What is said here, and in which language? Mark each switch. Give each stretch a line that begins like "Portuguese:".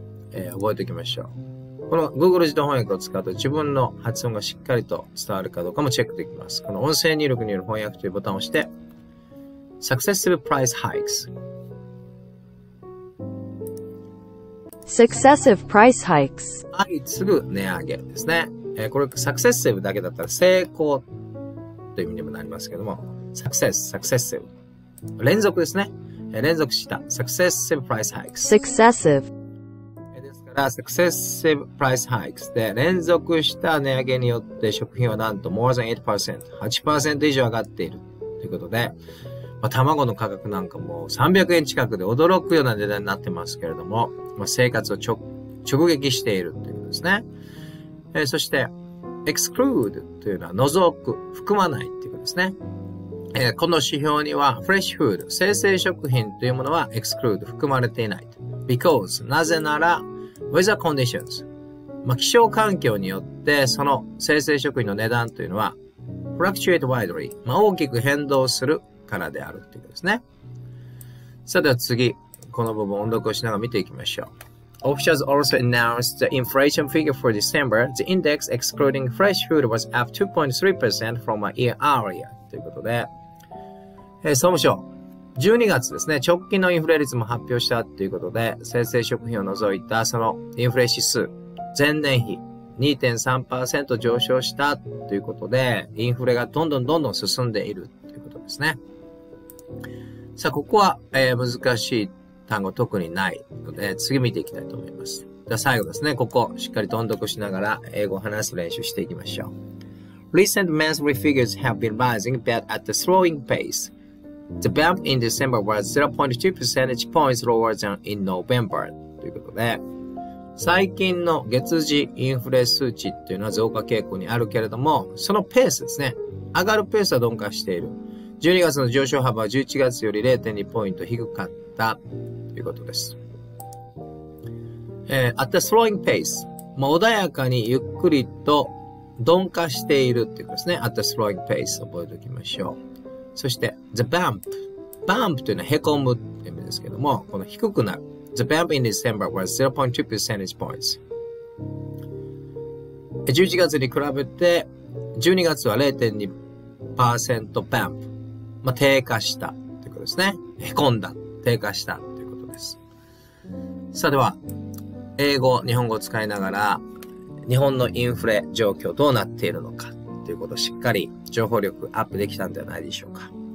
Japanese: 覚えておきましょう。この Google 自動翻訳を使うと自分の発音がしっかりと伝わるかどうかもチェックできます。この音声入力による翻訳というボタンを押して、
English: Successive Price Hikes。Successive Price Hikes。
Japanese: 相次ぐ値上げですね。これ Successive だけだったら成功という意味にもなりますけども、Successive。連続ですね。連続した
English: Successive Price Hikes。Successive。
Japanese: ですから、Successive Price Hikes で連続した値上げによって食品はなんと
English: more than 8%、
Japanese: 8% 以上上がっているということで、卵の価格なんかも300円近くで驚くような値段になってますけれども、生活を直撃しているということですね。そして、exclude というのは除く、含まないということですね。この指標には fresh food 生成食品というものは exclude 含まれていない。 because なぜなら weather conditions 気象環境によってその生成食品の値段というのは fluctuate widely 大きく変動するからであるということですね。さあでは次この部分音読をしながら見ていきましょう。
English: Officials also announced the inflation figure for December. The index excluding fresh food was up 2.3% from a year earlier.
Japanese: ということで、総務省、12月ですね、直近のインフレ率も発表したということで、生成食品を除いたそのインフレ指数、前年比 2.3% 上昇したということで、インフレがどんどん進んでいるということですね。さあ、ここは、難しい単語特にないので、次見ていきたいと思います。では最後ですね、ここ、しっかりと音読しながら英語を話す練習していきましょう。
English: Recent monthly figures have been rising, but at a slowing pace. The bump in December was 0.2 percentage points lower than in November.
Japanese: ということで、最近の月次インフレ数値っていうのは増加傾向にあるけれども、そのペースですね。上がるペースは鈍化している。12月の上昇幅は11月より 0.2 ポイント低かったということです。
English: at a slowing pace。
Japanese: 穏やかにゆっくりと鈍化しているっていうことですね。
English: at a slowing pace。
Japanese: 覚えておきましょう。そして、the bump。bump というのは凹むって意味ですけども、この低くなる。
English: The bump in December was 0.2 percentage points.
Japanese: 11月に比べて、12月は 0.2% bump。低下したということですね。凹んだ。低下したということです。さあでは、英語、日本語を使いながら、日本のインフレ状況どうなっているのかということをしっかり情報力アップできたんではないでしょうか。